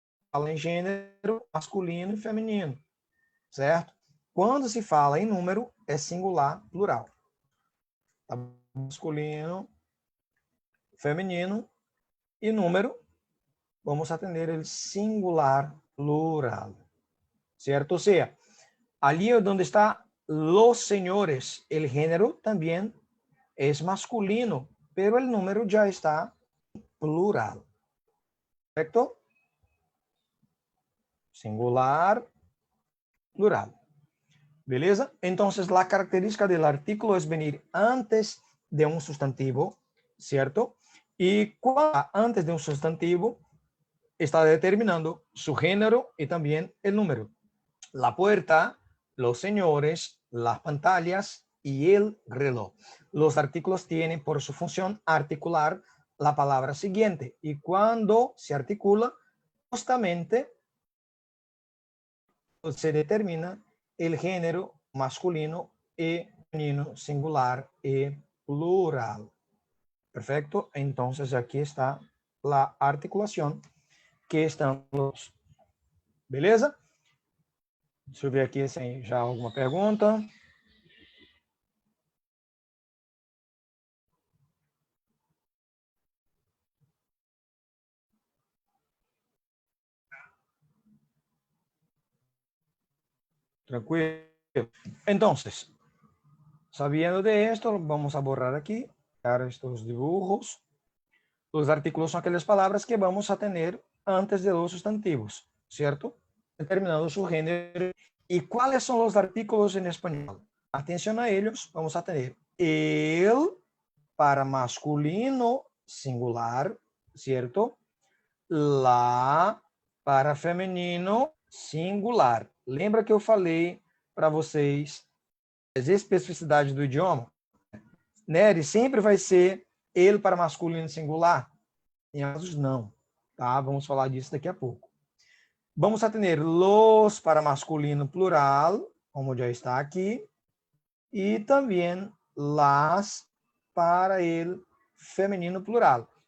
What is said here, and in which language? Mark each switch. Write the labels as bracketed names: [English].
[Portuguese] Fala em gênero masculino e feminino, certo? Quando se fala em número, é singular, plural. Tá? Masculino, feminino e número, vamos atender ele singular, plural, certo? Ou seja, ali onde está [Spanish] los señores, el género también es masculino, pero el número ya está plural, ¿correcto? [Portuguese] Singular, plural. ¿Beleza? [Spanish] Entonces, la característica del artículo es venir antes de un sustantivo, ¿cierto? Y antes de un sustantivo está determinando su género y también el número. La puerta, los señores, las pantallas y el reloj. Los artículos tienen por su función articular la palabra siguiente. Y cuando se articula, justamente se determina el género masculino y femenino, singular y plural. Perfecto. Entonces aquí está la articulación que están los. [Portuguese] Beleza? Deixa eu ver aqui se tem já alguma pergunta. Tranquilo. [Spanish] Entonces, sabiendo de esto, vamos a borrar aquí estos dibujos. Los artículos son aquellas palabras que vamos a tener antes de los sustantivos, ¿cierto? Determinando su género. ¿Y cuáles son los artículos en español? Atención a ellos. Vamos a tener el para masculino singular, ¿cierto? La para feminino singular. [Portuguese] Lembra que eu falei para vocês as especificidades do idioma? Nery, sempre vai ser ele para masculino singular? Em casos, não. Tá? Vamos falar disso daqui a pouco. [Spanish] Vamos a tener los para masculino plural, [Portuguese] como já está aqui, e também las para el feminino plural.